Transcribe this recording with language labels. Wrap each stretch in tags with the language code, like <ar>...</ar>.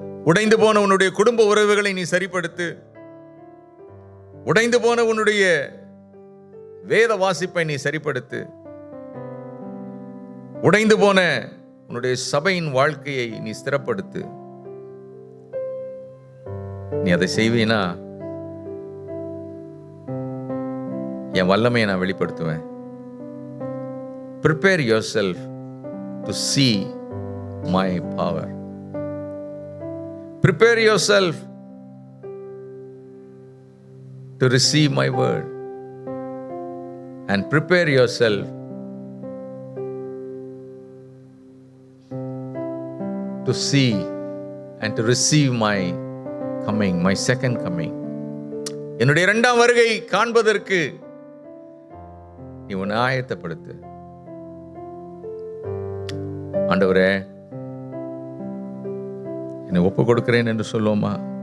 <ta>உடைந்து போன உன்னுடைய குடும்ப உறவுகளை நீ சரிப்படுத்து. உடைந்து போன உன்னுடைய வேத வாசிப்பை நீ சரிப்படுத்து. உடைந்து போன உன்னுடைய சபையின் வாழ்க்கையை நீ ஸ்திரப்படுத்து. நீ அதை செய்வீனா என் வல்லமையை நான் வெளிப்படுத்துவேன்.</ta> <en>Prepare yourself to see my power. Prepare yourself to receive my word. And prepare yourself to see and to receive my coming, my second coming.</en> <ta>என்னுடைய இரண்டாம் வருகை காண்பதற்கு நீ உன்னை ஆயத்தப்படுத்து. ஆண்டவரே, என்னை ஒப்பு கொடுக்கிறேன் என்று சொல்லுவோமா?</ta>